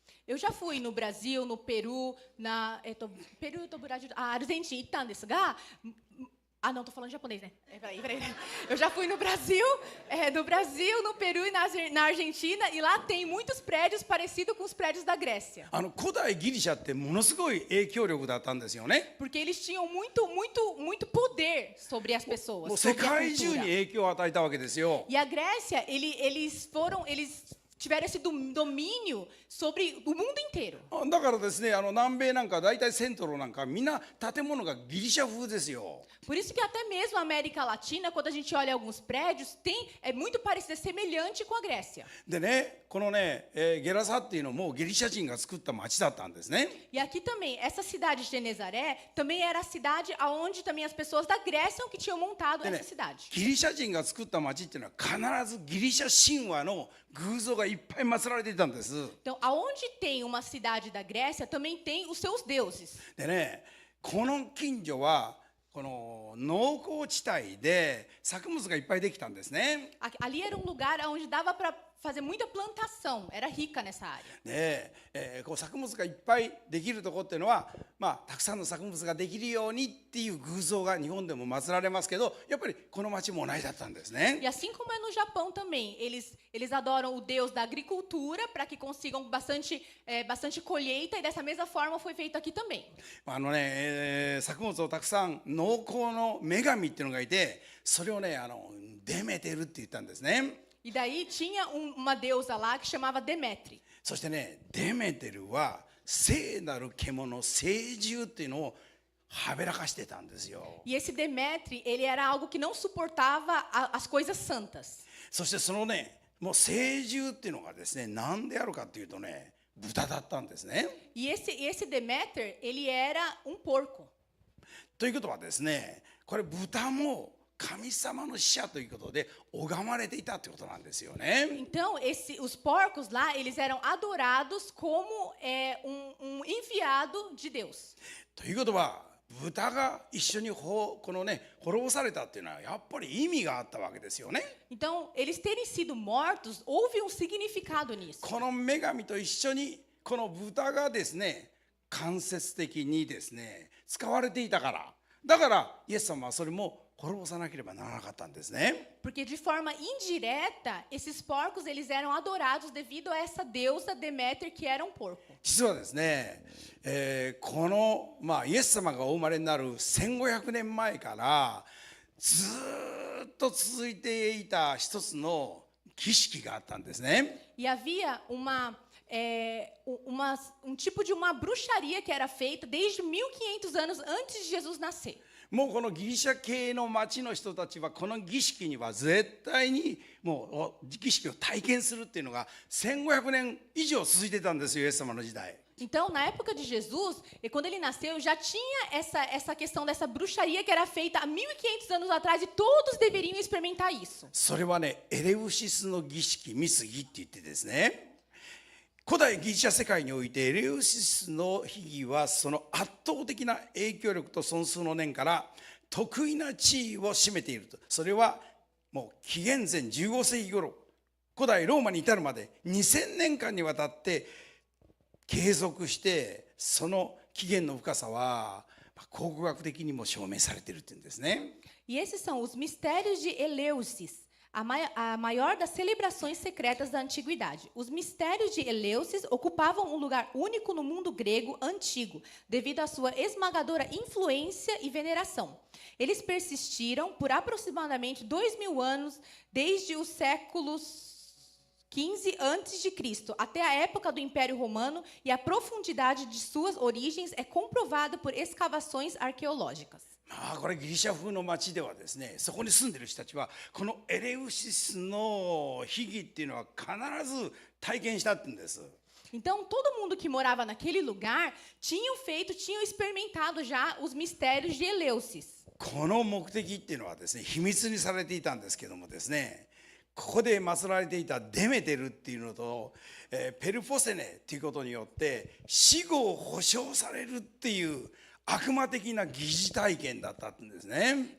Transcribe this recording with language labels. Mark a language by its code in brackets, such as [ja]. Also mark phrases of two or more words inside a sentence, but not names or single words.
[pt] Eu já fui no Brasil, no Peru, Peru, Brasil, Argentina [ja] 行ったんですが、 [pt] não, tô falando japonês, né? Peraí. Eu já fui no Brasil, no Peru e na Argentina, e lá tem muitos prédios parecidos com os prédios da Grécia. [ja] 古代ギリシャってものすごい影響力だったんですよね。 [pt] Porque eles tinham muito poder sobre as [ja] もう [pt] pessoas, [ja] 世 [pt] sobre a [ja] 界中に [pt] cultura. [ja] 影響を与えたわけですよ。 [pt] E a Grécia, eles tiveram esse domínio sobre o mundo inteiro. [ja] だからですね、南米なんか大体セントロなんかみんな建物がギリシャ風ですよ。 [pt] Por isso que até mesmo a América Latina, quando a gente olha alguns prédios, é muito parecido, é semelhante com a Grécia. [ja] でね、このね、ゲラサっていうのもギリシャ人が作った町だったんですね。 [pt] E aqui também, essa cidade de Genezaré também era a cidade aonde também as pessoas da Grécia que tinham montado [ja] でね [pt] essa cidade. [ja] ギリシャ人が作った町っていうのは必ずギリシャ神話の偶像がいっぱい祀られていたんです。 [pt] Então, aonde tem uma cidade da Grécia, também tem os seus deuses. [ja] でね、この近所はこの農耕地帯で作物がいっぱいできたんですね。 [pt] Ali era um lugar onde dava para fazer muita plantação, era rica nessa área. [ja] で、こう作物がいっぱいできるところっていうのは、たくさんの作物ができるようにっていう偶像が日本でも祀られますけど、やっぱりこの町も同じだったんですね。 [pt] E assim como é no Japão também, eles adoram o deus da agricultura para que consigam bastante colheita, e dessa mesma forma foi feito aqui também. [ja] 作物をたくさん農耕の女神っていうのがいて、それをねデメテルって言ったんですね。 [pt] E daí tinha uma deusa lá que chamava Demétri. [ja] そしてね、デメテルは聖なる獣、聖獣っていうのをはべらかしてたんですよ。 [pt] E esse Demétri, ele era algo que não suportava as coisas santas. [ja] そしてそのね、もう聖獣っていうのがですね、何であるかっていうとね、豚だったんですね。 [pt] E esse Deméter, ele era porco. [ja] ということはですね、これ豚も神様の使者ということで拝まれていたということなんですよね。 [pt] Então, os porcos lá, eles eram adorados como enviado de Deus. [ja] ということは豚が一緒にこのね滅ぼされたっていうのはやっぱり意味があったわけですよね。 [pt] Então, eles terem sido mortos, houve significado nisso. [ja] この女神と一緒にこの豚がですね間接的にですね使われていたから、だからイエス様はそれも滅ぼさなければならなかったんですね。 [pt] Porque de forma indireta, esses porcos eles eram adorados devido a essa deusa Deméter que era porco. [ja] 実はですね、この、イエス様がお生まれになる1500年前からずっと続いていた一つの儀式があったんですね。 [pt] E havia um tipo de uma bruxaria que era feita desde 1500 anos antes de Jesus nascer. [ja] もうこのギリシャ系の町の人たちはこの儀式には絶対にもう儀式を体験するっていうのが1500年以上続いてたんですよ、イエス様の時代。 [pt] Então, na época de Jesus, e quando ele nasceu, já tinha essa questão dessa bruxaria que era feita há 1500 anos atrás, e todos deveriam experimentar isso. [ja] それはね、エレウシスの儀式、ミス儀って言ってですね、古代ギリシャ世界においてエレウシスの秘儀はその圧倒的な影響力と尊崇の念から得意な地位を占めていると。それはもう紀元前15世紀頃、古代ローマに至るまで2000年間にわたって継続して、その起源の深さは考古学的にも証明されているっていうんですね。 [pt] E esses são os mistérios de Eleusis, a maior das celebrações secretas da antiguidade. Os mistérios de Eleusis ocupavam um lugar único no mundo grego antigo, devido à sua esmagadora influência e veneração. Eles persistiram por aproximadamente 2000 anos, desde os séculos 15 antes de Cristo, até a época do Império Romano, e a profundidade de suas origens é comprovada por escavações arqueológicas. [ja] まあこれギリシャ風の町ではですね、そこに住んでる人たちはこのエレウシスの秘儀っていうのは必ず体験したって言うんです。 [pt] Então, todo mundo que morava naquele lugar tinham experimentado já os mistérios de Eleusis. [ja] この目的っていうのはですね、秘密にされていたんですけどもですね、ここで祀られていたデメテルっていうのと、ペルポセネっていうことによって死後を保証されるっていう悪魔的な疑似体験だったんですね。